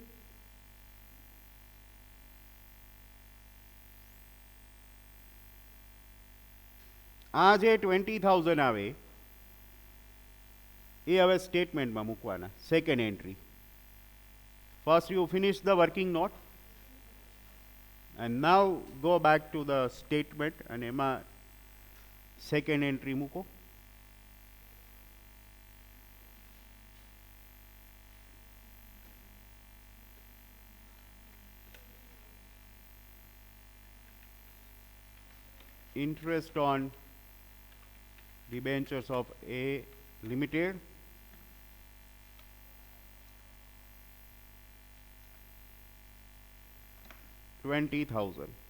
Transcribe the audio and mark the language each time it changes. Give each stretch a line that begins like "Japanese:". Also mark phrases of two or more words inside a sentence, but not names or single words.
Gujarati: આ જે 20,000 આવે એ હવે સ્ટેટમેન્ટમાં મૂકવાના.
English: second entry. first you finish the working note and now go back to the statement and
Gujarati: એમાં સેકન્ડ એન્ટ્રી મૂકો.
English: Interest on debentures of A Limited, $20,000.